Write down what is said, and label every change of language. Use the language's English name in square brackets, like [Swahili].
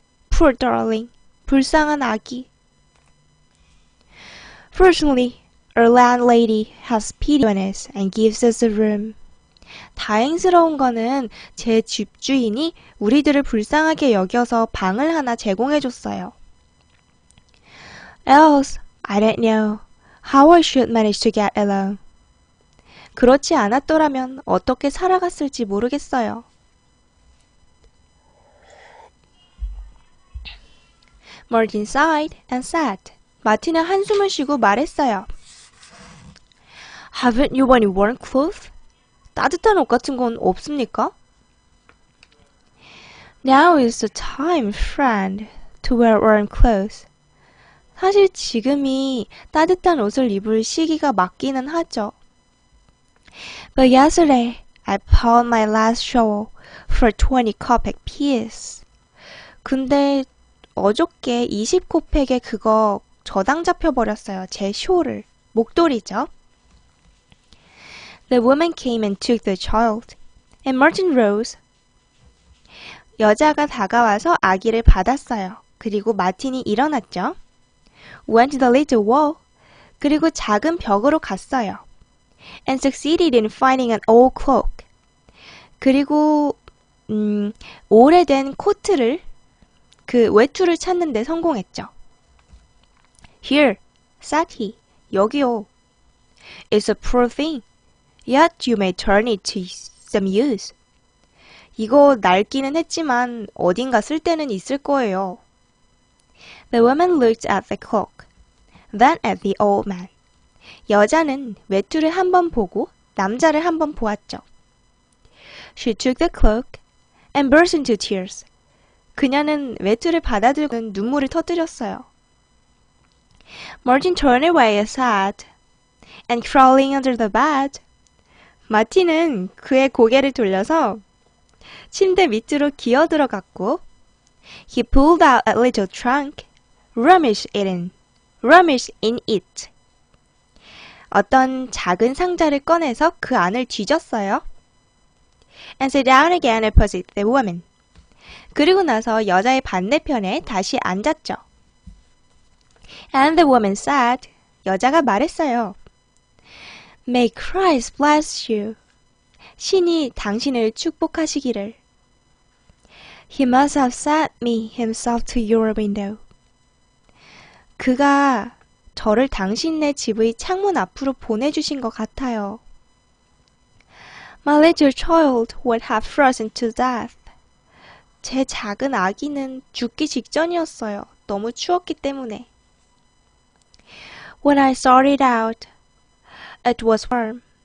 [English] Poor darling. [Korean] 불쌍한 아기. [English] Fortunately, our landlady has pity on us and gives us a room. [Korean] 다행스러운 거는 제 집주인이 우리들을 불쌍하게 여겨서 방을 하나 제공해줬어요. [English] Else, I don't know how I should manage to get along. [Korean] 그렇지 않았더라면 어떻게 살아갔을지 모르겠어요. [English] Martin sighed and said. [Korean] 마틴은 한숨을 쉬고 말했어요. [English] Haven't you any warm clothes? [Korean] 따뜻한 옷 같은 건 없습니까? [English] Now is the time, friend, to wear warm clothes. [Korean] 사실 지금이 따뜻한 옷을 입을 시기가 맞기는 하죠. [English] But yesterday, I pawned my last shawl for 20 kopeck piece. [Korean] 근데 어저께 20코팩에 그거 저당 잡혀버렸어요. 제 쇼를. 목도리죠. [English] The woman came and took the child, and Martin rose. [Korean] 여자가 다가와서 아기를 받았어요. 그리고 마틴이 일어났죠. [English] Went to the little wall. [Korean] 그리고 작은 벽으로 갔어요. [English] And succeeded in finding an old cloak. [Korean] 그리고 오래된 코트를 그 외투를 찾는데 성공했죠. [English] Here, said he. [Korean] 여기요. [English] It's a poor thing. Yet you may turn it to some use. [Korean] 이거 낡기는 했지만 어딘가 쓸 때는 있을 거예요. [English] The woman looked at the cloak, then at the old man. [Korean] 여자는 외투를 한번 보고 남자를 한번 보았죠. [English] She took the cloak and burst into tears. [Korean] 그녀는 외투를 받아들고 눈물을 터뜨렸어요. [English] Martin turned away sad, and crawling under the bed. [Korean] 마틴은 그의 고개를 돌려서 침대 밑으로 기어 들어갔고 [English] He pulled out a little trunk, rummaged in it. [Korean] 어떤 작은 상자를 꺼내서 그 안을 뒤졌어요. [English] And sat down again opposite the woman. [Korean] 그리고 나서 여자의 반대편에 다시 앉았죠. [English] And the woman said, [Korean] 여자가 말했어요. [English] May Christ bless you. [Korean] 신이 당신을 축복하시기를. [English] He must have sent me himself to your window. [Korean] 그가 저를 당신네 집의 창문 앞으로 보내주신 것 같아요. [English] My little child would have frozen to death. [Korean] 제 작은 아기는 죽기 직전이었어요. 너무 추웠기 때문에. [English] When I started out, it was warm.